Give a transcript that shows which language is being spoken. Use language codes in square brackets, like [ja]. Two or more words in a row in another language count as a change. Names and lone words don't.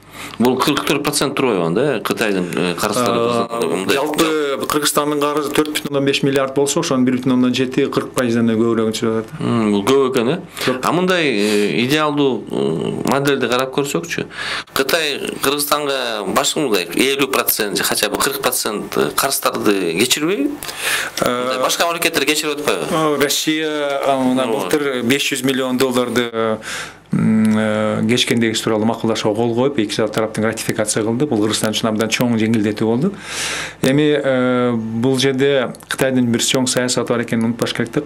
[ky] Бул 44% турбайбы да, Кытайдын карыздары. Жалпы Кыргызстандын карызы 4,5 миллиард болсо, ошонун 1,7 40%-дан көбүрөөгүн чыгып атат. Бул көп экен, А мындай идеалдуу моделди карап көрсөкчү. Кытай Кыргызстанга башкандай 50% же [ru] хотя бы [ky] 40% карыздарды кечирбейби? Башка мамлекеттер кечирип атпайбы? Россия мына былтыр 500 миллион долларды кечкендеги тууралуу макулдашууга кол коюп, эки тараптын ратификация кылды. Бул Кыргызстан үчүн абдан чоң жеңилдетүү болду. Эми бул жерде Кытайдын бир чоң саясаты бар экенин унутпаш керек да.